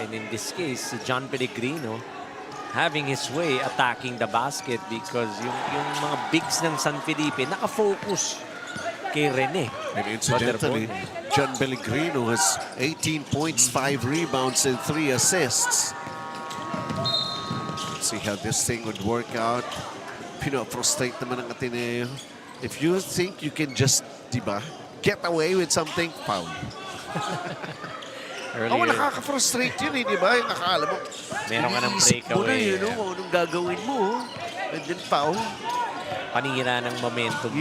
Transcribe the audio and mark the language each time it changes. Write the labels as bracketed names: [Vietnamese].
[English] And in this case, John Pellegrino having his way attacking the basket because [Filipino] yung mga bigs ng San Felipe nakafocus kay Rene. [English] And incidentally, John Pellegrino has 18 points, 5 rebounds, and 3 assists. Let's see how this thing would work out. [Filipino] Pino-frustrate naman ang Ateneo. [English] If you think you can just, diba, get away with something, foul. [Filipino] Nakaka-frustrate yun eh, diba? Yung akala mo, meron ka ng mo na [English] breakaway. [Filipino] yun, anong gagawin mo? [English] And then foul. [Filipino] Panira ng momentum pa.